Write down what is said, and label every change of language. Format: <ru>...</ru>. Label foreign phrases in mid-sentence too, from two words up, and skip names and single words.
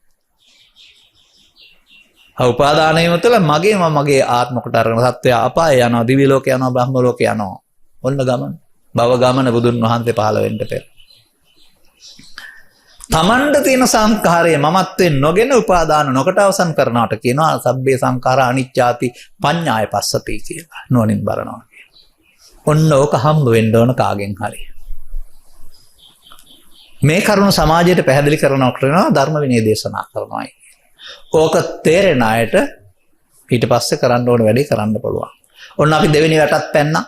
<si>උපාදාන වීම තුළ මගේ ආත්ම කොට අරගෙන සත්වයා අපාය යනවා, දිව්‍ය ලෝක යනවා, බ්‍රහ්ම ලෝක යනවා. ඔන්න ගමන. භව ගමන බුදුන් වහන්සේ පහළ වෙන්න පෙර. තමන්ට තියෙන සංඛාරය මමත්වෙන් නොගෙන උපාදාන නොකට අවසන් කරනවට කියනවා</si> <pi>සබ්බේ සංඛාරා අනිච්ඡාති පඤ්ඤාය පස්සති</pi> <si>කියලා. නුවණින් බලනවා. ඔන්න ඕක හම්බ වෙන්න ඕන කාගෙන් හරි. මේ කරුණ සමාජයට පැහැදිලි කරනකොට ධර්ම විනය දේශනා කරනවායි. ඕක තේරෙන අයට ඊට පස්සේ කරන්න ඕන වැඩේ කරන්න පුළුවන්. ඔන්න අපි දෙවෙනි වැටත් පැන්නා.</si>